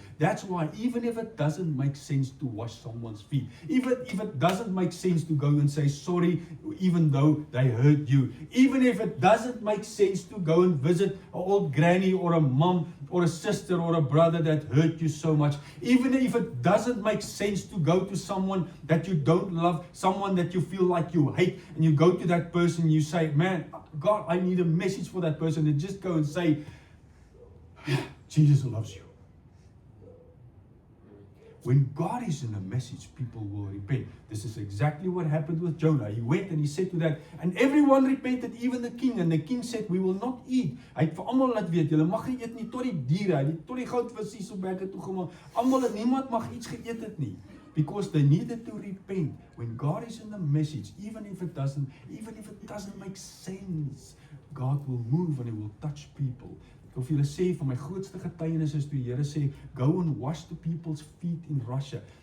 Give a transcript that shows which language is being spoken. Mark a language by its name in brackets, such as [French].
[English] That's why even if it doesn't make sense to wash someone's feet, even if it doesn't make sense to go and say sorry even though they hurt you, even if it doesn't make sense to go and visit an old granny or a mom or a sister or a brother that hurt you so much, even if it doesn't make sense to go to someone that you don't love, someone that you feel like you hate, and you go to that person and you say, man, God, I need a message for that person, and just go and say, Jesus loves you. When God is in a message, people will repent. This is exactly what happened with Jonah. He went and he said to that, and everyone repented, even the king. And the king said, we will not eat. [Afrikaans] Hy het vir almal laat weet, julle mag nie eet nie tot die diere, tot die goudvissies op berge toe gemaak. Almal en niemand mag iets geëet het nie. [English] Because they needed to repent. When God is in the message, even if it doesn't make sense, God will move and He will touch people. [Afrikaans] Ek wil vir julle sê, van my grootste getuienis is toe die Here sê, [English] go and wash the people's feet in Russia.